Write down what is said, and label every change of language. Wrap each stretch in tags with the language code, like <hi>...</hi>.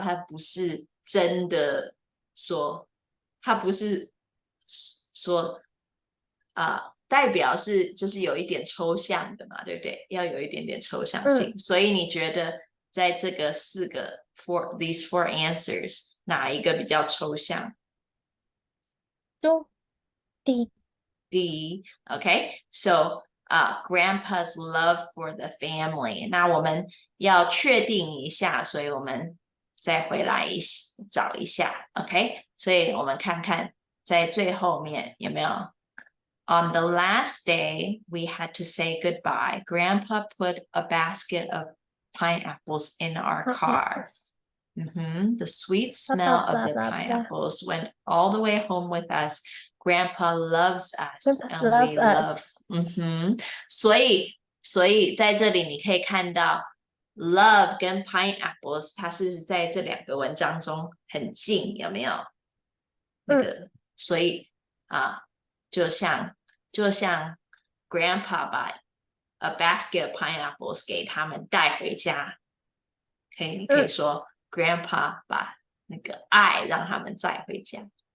<zh>它不是真的说，它不是说代表是就是有一点抽象的嘛，对不对？要有一点点抽象性。所以你觉得在这个4个</zh> <en>these 4 answers</en> <zh>哪一个比较抽象？</zh> <en>D. Okay, so grandpa's love for the family.</en> <zh>那我们要确定一下，所以我们再回来找一下。 OK， 所以我们看看在最后面有没有。</zh> <en>On the last day, we had to say goodbye. Grandpa put a basket of pineapples in our car. The sweet smell of the pineapples went all the way home with us. Grandpa loves us, and we love.</en> <zh>所以在这里你可以看到 love 跟 pineapples 它是在这2个文章中很近，有没有？那个，所以就像 Grandpa 把</zh> <en>a basket of pineapples</en> <zh>给他们带回家，你可以说 Grandpa 把那个爱让他们载回家。</zh>